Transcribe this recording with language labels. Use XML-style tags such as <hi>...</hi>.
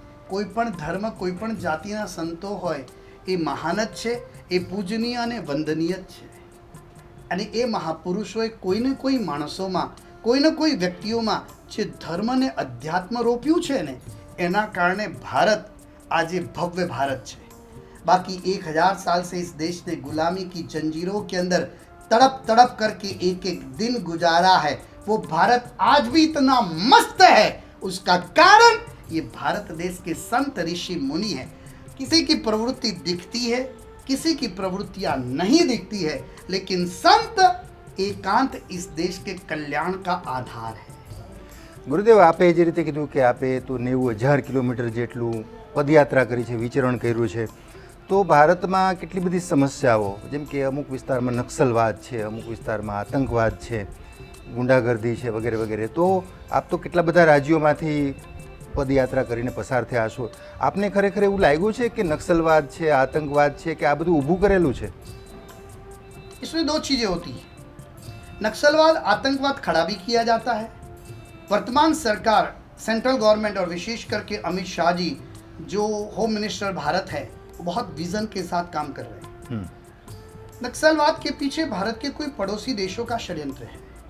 <gu>કોઈ પણ ધર્મ, કોઈ પણ જાતિના સંતો હોય એ મહાન જ છે, એ પૂજનીય અને વંદનીય જ છે. અને એ મહાપુરુષોએ કોઈને કોઈ માણસોમાં કોઈને કોઈ વ્યક્તિઓમાં જે ધર્મ અને અધ્યાત્મ રોપ્યું છે ને એના કારણે ભારત આજે</gu> <hi>भव्य भारत</hi> <gu>છે।</gu> <hi>बाकी 1000 साल से इस देश ने गुलामी की जंजीरों के अंदर तड़प तड़प करके एक एक दिन गुजारा है। वो भारत आज भी इतना मस्त है, उसका कारण ये भारत देश के संत ऋषि मुनि हैं। किसी की प्रवृत्ति दिखती है, किसी की प्रवृत्तियां नहीं दिखती है, लेकिन संत एकांत इस देश के कल्याण का आधार है।</hi> <gu>ગુરુદેવ, આપે જે રીતે કીધું કે આપે તો 90,000 કિલોમીટર જેટલું પદયાત્રા કરી છે, વિચરણ કર્યું છે, તો ભારતમાં કેટલી બધી સમસ્યાઓ, જેમ કે અમુક વિસ્તારમાં નક્સલવાદ છે, અમુક વિસ્તારમાં આતંકવાદ છે, ગુંડાગર્દી છે, વગેરે વગેરે, તો આપ તો કેટલા બધા રાજ્યોમાંથી પદયાત્રા કરીને પસાર થયા છો, આપને ખરેખર એવું લાગ્યું છે કે નક્સલવાદ છે, આતંકવાદ છે, કે આ બધું ઊભું કરેલું છે?</gu> <hi>इसमें दो चीजें होती हैं, नक्सलवाद आतंकवाद खड़ा भी किया जाता है। वर्तमान सरकार, सेंट्रल गवर्नमेंट और विशेष करके अमित शाह जी जो होम मिनिस्टर भारत है, वो बहुत विजन के साथ काम कर रहे हैं। नक्सलवाद के पीछे भारत के कोई पड़ोसी देशों का षड्यंत्र है।</hi>